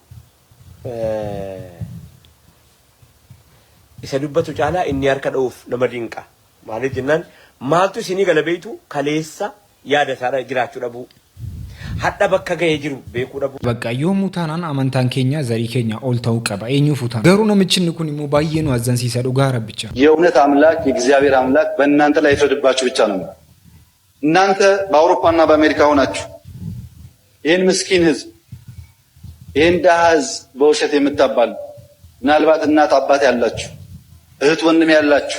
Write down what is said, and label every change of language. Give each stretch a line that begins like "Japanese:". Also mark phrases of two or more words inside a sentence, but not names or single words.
Oromo: isa dubbatu caalaa inni harka dha'uuf nama dinqa maal jennaan maaltu isinii galabeeytu kaleessa yaada isaa jiraachuu dhabu hadda bakka ga'ee jiru beekuu dhabu በቃ yoomuu taanaan amantaan keenya zarii keenya ol ta'uu qaba eenyuuf utaan garuu namichi kun immoo baay'ee nu azzansiisa dhugaa rabbicha
Amharic: የእውነት አምላክ የእግዚአብሔር አምላክ በእናንተ ላይ ይፍረድባችሁ ብቻ ነው። እናንተ በአውሮፓና በአሜሪካ ሆናችሁ ይሄን ምስኪን ህዝብ ይሄን ደሃ ህዝብ በውሸት የምታባሉ ምናልባት እናት አባት ያላችሁ እህት ወንድም ያላችሁ